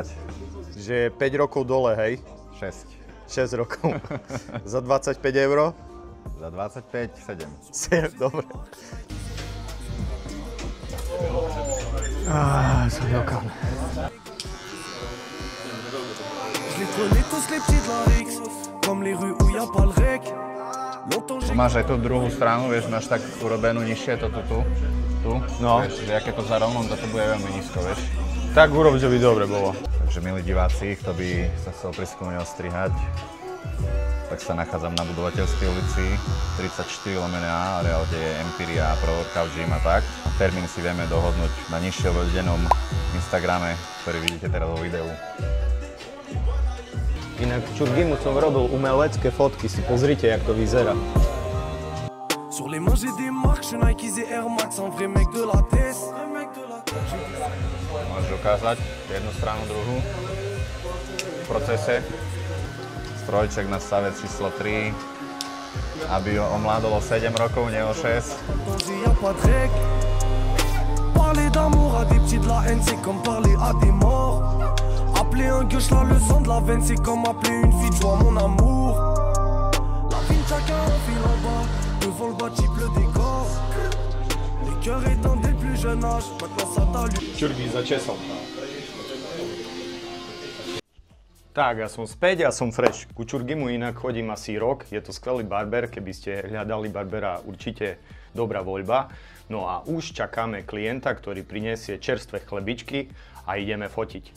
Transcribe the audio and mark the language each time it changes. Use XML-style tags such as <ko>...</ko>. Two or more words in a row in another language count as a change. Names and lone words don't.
<sk>Že 5 rokov dole, hej? 6 rokov. Za 25 €? Za 25, 7. Dobre. Som dokan.</sk> <fr>Je les connais tous les petits de la Rix, comme les rues où y a pas le rec.</fr> <sk>Tu máš aj tú druhú stranu, vieš, máš tak urobenú nižšie, toto tu. No. Vieš, že aké to za rovnom, toto bude veľmi nízko, vieš. Tak urob, že by dobre bolo. Takže milí diváci, kto by sa chcel pri Skúne ostrihať, tak sa nachádzam na Budovateľskej ulici 34/A, areál, kde je Empiria, Pro-Workout Gym a tak. A termín si vieme dohodnúť na nižšie uvedenom Instagrame, ktorý vidíte teraz vo videu. Inak Čurgimu som robil umelecké fotky, si pozrite, jak to vyzerá.</sk> <fr>Sur les mains j'ai des marques, je Nike et Air Max, un vrai mec de la tête.</fr> <sk>Môžeš ukázať jednu stranu, druhú v procese. Strojček na stave číslo 3, aby ho omládol o 7 rokov, nie o 6.</sk> <fr>Parler d'amour à des petits de la haine, c'est comme parler à des morts. Appeler un gueuche là, le sang de la veine, c'est comme appeler une fille de joie, mon amour. La vie de chacun en file en bas, devant le bâti pleut des corps. Les cœurs éteints dès le plus jeune âge, maintenant ça t'allume.</fr> <sk>Čurgi začesol. Tak, ja som späť, ja som fresh. Ku Čurgimu inak chodím asi rok, je to skvelý barber, keby ste hľadali barbera, určite dobrá voľba. No a už čakáme klienta, ktorý prinesie čerstvé chlebičky a ideme fotiť.</sk>